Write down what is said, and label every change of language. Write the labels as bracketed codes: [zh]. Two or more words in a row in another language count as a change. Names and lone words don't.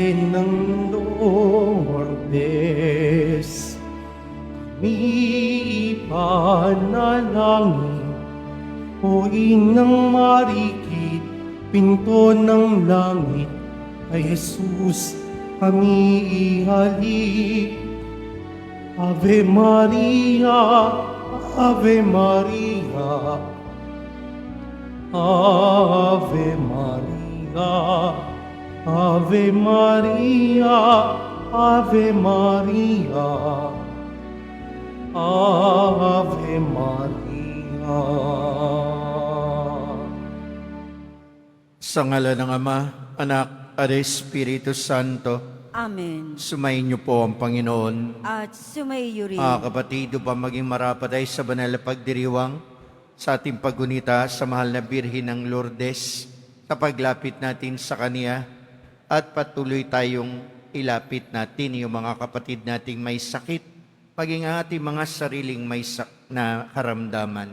[tl] ng Lourdes, kami ipanalangin. O Inang Marikit, pinto ng langit, kay Jesus kami ihalik. [la] Ave Maria, Ave Maria, Ave Maria, Ave Maria, Ave Maria, Ave Maria. [tl] Sa ngalan ng Ama, Anak, at Espiritu Santo, Amen. sumayin niyo po ang Panginoon. At sumaiyo rin. Mga kapatid, upang maging marapat ay sa banal na pagdiriwang sa ating paggunita sa mahal na Birhen ng Lourdes, sa paglapit natin sa Kanya, at patuloy tayong ilapit natin yung mga kapatid nating may sakit, maging ang ating mga sariling may na karamdaman.